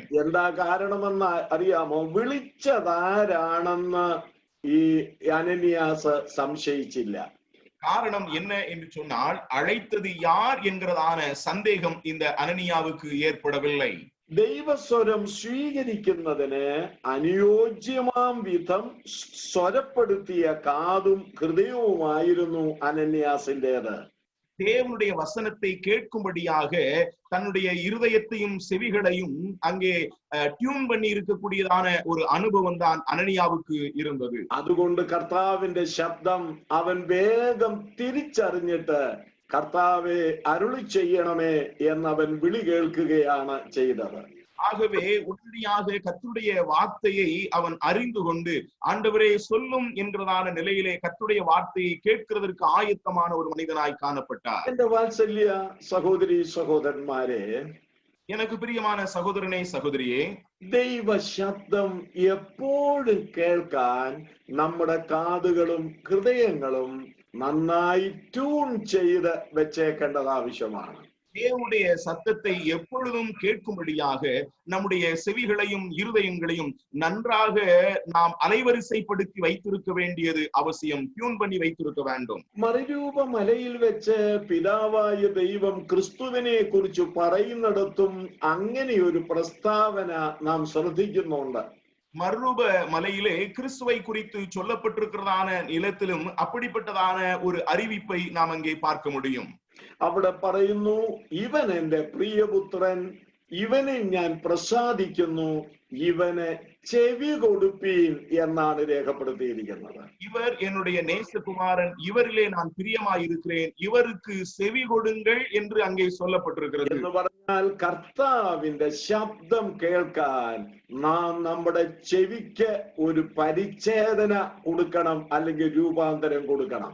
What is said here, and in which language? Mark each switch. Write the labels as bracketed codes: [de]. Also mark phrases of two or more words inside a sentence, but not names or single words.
[ml] എന്താ കാരണമെന്ന് അറിയാമോ? വിളിച്ചതാരാണെന്ന് ഈ അനന്യാസ് സംശയിച്ചില്ല. [ta] காரணம் என்ன என்று சொன்னால், அழைத்தது யார் என்கிறதான சந்தேகம் இந்த அனனியாவுக்கு ஏற்படவில்லை. [ml] ദൈവസ്വരം സ്വീകരിക്കുന്നതിന് അനുയോജ്യമാം വിധം സ്വരപ്പെടുത്തിയ കാതും ഹൃദയവുമായിരുന്നു അനന്യാസിന്റേത്. [ta] தேவனுடைய வசனத்தை கேட்கும்படியாக தன்னுடைய இருதயத்தையும் செவிகளையும் அங்கே டியூன் பண்ணி இருக்கக்கூடியதான ஒரு அனுபவம் தான் அனனியாவுக்கு இருந்தது. [ml] അതുകൊണ്ട് കർത്താവിന്റെ ശബ്ദം അവൻ വേഗം തിരിച്ചറിഞ്ഞിട്ട് കർത്താവെ അരുളി ചെയ്യണമേ എന്നവൻ വിളി കേൾക്കുകയാണ് ചെയ്തത്. [ta] ஆகவே உடனடியாக கர்த்தருடைய வார்த்தையை அவன் அறிந்து கொண்டு, ஆண்டவரே சொல்லும் என்கிறதான நிலையிலே கர்த்தருடைய வார்த்தையை கேட்கிறதற்கு ஆயத்தமான ஒரு மனிதனாய் காணப்பட்டார். [ml] എന്റെ വാത്സല്യ സഹോദരി സഹോദരന്മാരെ, [ta] எனக்கு பிரியமான சகோதரனே சகோதரியே, [ml] ദൈവ ശബ്ദം എപ്പോഴും കേൾക്കാൻ നമ്മുടെ കാതുകളും ഹൃദയങ്ങളും നന്നായി ട്യൂൺ ചെയ്ത് വെച്ചേക്കേണ്ടത് ആവശ്യമാണ്. [ta] தேவனுடைய சத்தத்தை எப்பொழுதும் கேட்கும்படியாக நம்முடைய செவிகளையும் இருதயங்களையும் நன்றாக நாம் அலைவரிசைப்படுத்தி வைத்திருக்க வேண்டியது அவசியம். டியூன் பண்ணி வைத்திருக்க வேண்டும். [ml] മറുരൂപ മലയിൽ വെച്ച് പിതാവായ ദൈവം ക്രിസ്തുവിനെ കുറിച്ച് പറയുന്നിടത്തും അങ്ങനെ ഒരു പ്രസ്താവന നാം ശ്രദ്ധിക്കുന്നുണ്ട്. [ta] மறுரூப மலையிலே கிறிஸ்துவை குறித்து சொல்லப்பட்டிருக்கிறதான நிலத்திலும் அப்படிப்பட்டதான ஒரு அறிவிப்பை நாம் அங்கே பார்க்க முடியும். [ml] അവിടെ പറയുന്നു, ഇവൻ എന്റെ പ്രിയപുത്രൻ, ഇവനെ ഞാൻ പ്രസാദിക്കുന്നു, ഇവന് ചെവി കൊടുപ്പീൻ എന്നാണ് രേഖപ്പെടുത്തിയിരിക്കുന്നത്. [ta] இவர் என்னுடைய நேசகுமாரன், இவரிலே நான் பிரியமாயிருக்கிறேன், இவருக்கு செவி கொடுங்கள் என்று அங்கே சொல்லப்பட்டிருக்கிறது. [ml] എന്ന് പറഞ്ഞാൽ കർത്താവിന്റെ ശബ്ദം കേൾക്കാൻ നാം നമ്മുടെ ചെവിക്ക് ഒരു പരിച്ഛേദന കൊടുക്കണം, അല്ലെങ്കിൽ രൂപാന്തരം കൊടുക്കണം.